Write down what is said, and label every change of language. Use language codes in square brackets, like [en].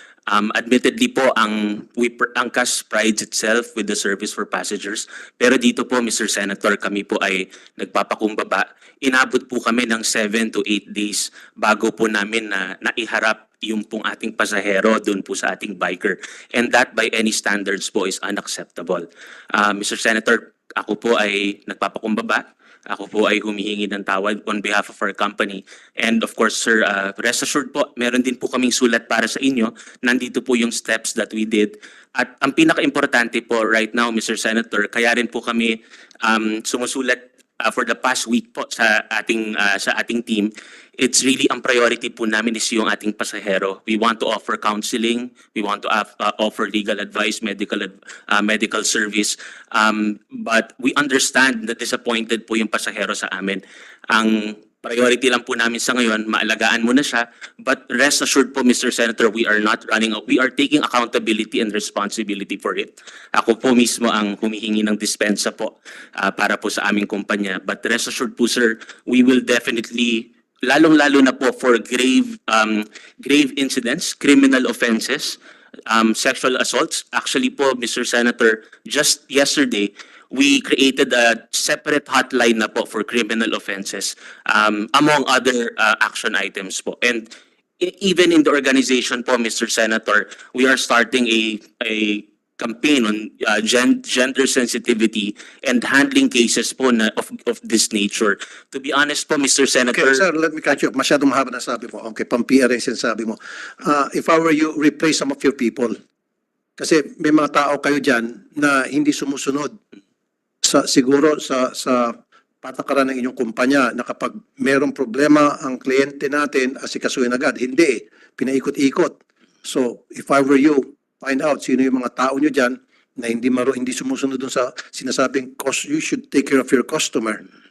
[en] Admittedly po, ang CAS prides itself with the service for passengers. [tl] Pero dito po, Mr. Senator, kami po ay nagpapakumbaba. Inabot po kami ng 7 to 8 days bago po namin na naiharap yung pong ating pasahero doon po sa ating biker. [en] And that by any standards po is unacceptable. Mr. [tl] Senator, ako po ay nagpapakumbaba. Ako po ay humihingi ng tawad [en] on behalf of our company. And of course, sir, rest assured [tl] po, meron din po kaming sulat para sa inyo. Nandito po yung [en] steps that we did. [tl] At ang pinaka-importante po [en] right now, [tl] Mr. Senator, kaya rin po kami sumusulat [en] for the past week [tl] po sa ating team. [en] It's really [tl] ang priority po namin [en] is [tl] yung ating pasahero. [en] We want to offer counseling, we want to offer legal advice, medical service. But we understand that disappointed [tl] po yung pasahero sa amin. Ang priority lang po namin sa ngayon, maalagaan mo na siya. [en] But rest assured po, Mr. Senator, we are not running out. We are taking accountability and responsibility for it. [tl] Ako po mismo ang humihingi ng dispensa po para po sa aming kumpanya. [en] But rest assured po, sir, we will definitely [tl] lalong-lalo na po [en] for grave incidents, criminal offenses, sexual assaults. Actually po, Mr. Senator, just yesterday, we created a separate hotline na po for criminal offenses, among other action items po. And even in the organization po, Mr. Senator, we are starting a campaign on gender sensitivity and handling cases po of this nature. To be honest po, Mr. Senator, Okay, sir, let me catch you up. [tl] Masyadong mahaba na sabi mo. Okay, pang-PR yung sinasabi mo. [en] If I were you, replace some of your people. [tl] Kasi may mga tao kayo dyan na hindi sumusunod siguro sa patakaran ng inyong kumpanya na kapag merong problema ang kliyente natin, asikasuhin agad. Hindi, pinaikot-ikot. [en] So, if I were you, find out [tl] sino yung mga tao nyo dyan na hindi sumusunod dun sa sinasabing [en] you should take care of your customer.